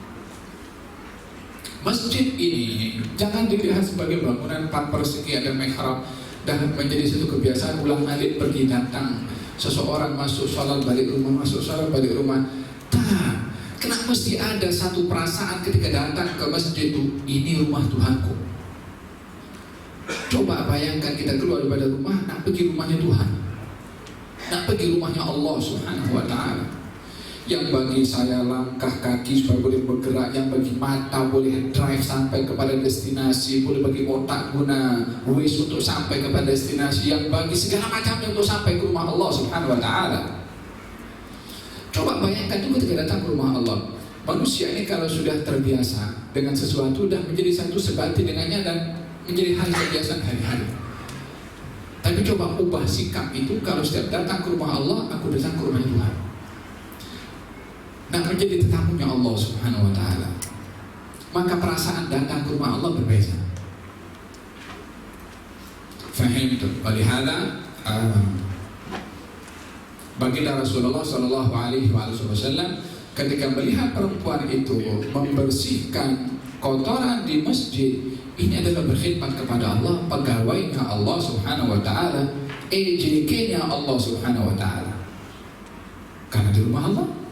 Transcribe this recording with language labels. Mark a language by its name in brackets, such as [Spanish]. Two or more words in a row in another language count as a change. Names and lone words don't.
[Malay] Masjid ini jangan dilihat sebagai bangunan 4 persegi ada mihrab dan menjadi satu kebiasaan ulang alik pergi datang, seseorang masuk sholat balik rumah, masuk sholat balik rumah. Tak, kenapa mesti ada satu perasaan ketika datang ke masjid itu, ini rumah Tuhanku. Coba bayangkan kita keluar daripada rumah, nak pergi rumahnya Tuhan, nak pergi rumahnya [Arabic] الله سبحانه وتعالى, [Malay] yang bagi saya langkah kaki supaya boleh bergerak, yang bagi mata boleh drive sampai kepada destinasi, boleh bagi otak guna Waze untuk sampai kepada destinasi, yang bagi segala macamnya untuk sampai ke rumah [Arabic] الله سبحانه وتعالى. [Malay] Coba bayangkan itu ketika datang ke rumah Allah. Manusia ini kalau sudah terbiasa dengan sesuatu dan menjadi satu sebati dengannya dan menjadi hal kebiasaan hari-hari. Tapi coba ubah sikap itu kalau setiap datang ke rumah Allah, aku datang ke rumah Tuhan. Nah, menjadi tetamunya [Arabic] الله سبحانه وتعالى. [Malay] Maka perasaan datang ke rumah Allah berbeza. Fahim itu. Walihada baginda Rasulullah [Arabic] صلى الله عليه وسلم [Malay] ketika melihat perempuan itu membersihkan kotoran di masjid, ini adalah berkhidmat kepada Allah, pegawainya [Arabic] الله سبحانه وتعالى, [Malay] EJK-nya [Arabic] الله سبحانه وتعالى. [Malay] Karena di rumah Allah.